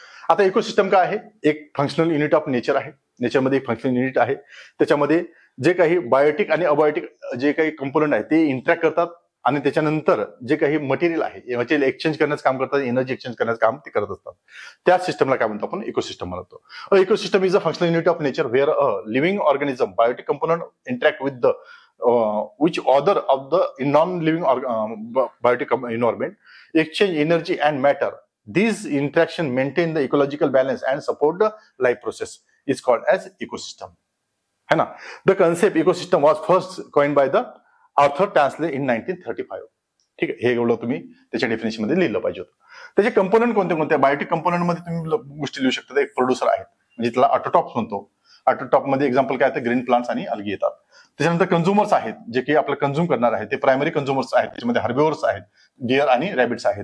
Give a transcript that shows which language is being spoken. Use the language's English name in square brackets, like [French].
[Marathi] आता इकोसिस्टम काय आहे, एक फंक्शनल युनिट ऑफ नेचर आहे. नेचरमध्ये एक फंक्शनल युनिट आहे, त्याच्यामध्ये जे काही बायोटिक आणि अबायोटिक जे काही कंपोनंट आहे ते इंटरॅक्ट करतात, आणि त्याच्यानंतर जे काही मटेरियल आहे मटेरियल एक्सचेंज करण्याचं काम करतात, एनर्जी एक्सचेंज करण्याचं काम ते करत असतात. त्या सिस्टमला काय म्हणतो आपण, इकोसिस्टम म्हणतो. [English] Ecosystem is a functional unit of nature where a living organism biotic component interact with the which other of the non-living biotic environment, exchange energy and matter. These interaction maintain the ecological balance and support the life process, is called as ecosystem. है ना. The concept ecosystem was first coined by the Arthur Tansley in 1935. [Marathi] ठीक आहे, हे एवढं तुम्ही त्याच्या definition मध्ये लिहिलं पाहिजे होतं. त्याचे कंपोनंट कोणते कोणते, बायोटिक कंपोनंट मध्ये तुम्ही गोष्टी लिहू शकता. एक प्रोड्युसर आहेत, म्हणजे त्याला ऑटोटॉप्स म्हणतो. ऑटोटॉप मध्ये एक्झाम्पल काय, ग्रीन प्लांट्स आणि अल्गी येतात. त्याच्यानंतर कन्झ्युमर्स आहेत, जे की आपलं कन्झ्युम करणार आहेत, ते प्रायमरी कन्झ्युमर्स आहेत, त्याच्यामध्ये हर्बिव्हर्स आहेत, डिअर आणि रॅबिट्स आहेत.